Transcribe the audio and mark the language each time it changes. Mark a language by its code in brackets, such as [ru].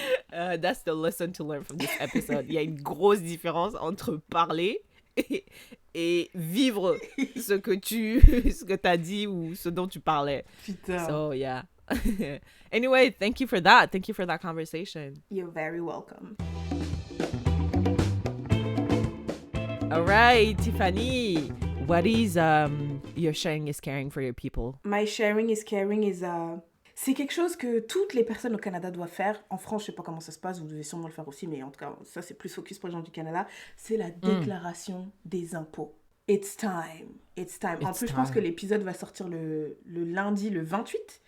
[en] That's the lesson to learn from this episode. [fr] Il y a une grosse différence entre parler et vivre ce que t'as dit ou ce dont tu parlais. Putain. [en] So, yeah. Anyway, thank you for that. Thank you for that conversation. You're very welcome. All right, Tiffany. What is your sharing is caring for your people? My sharing is caring is [fr] c'est quelque chose que toutes les personnes au Canada doivent faire. En France, je sais pas comment ça se passe, vous devez sûrement le faire aussi, mais en tout cas, ça c'est plus focus pour les gens du Canada. C'est la déclaration des impôts. [en] It's time. [fr] En plus, je pense que l'épisode va sortir le lundi, le 28.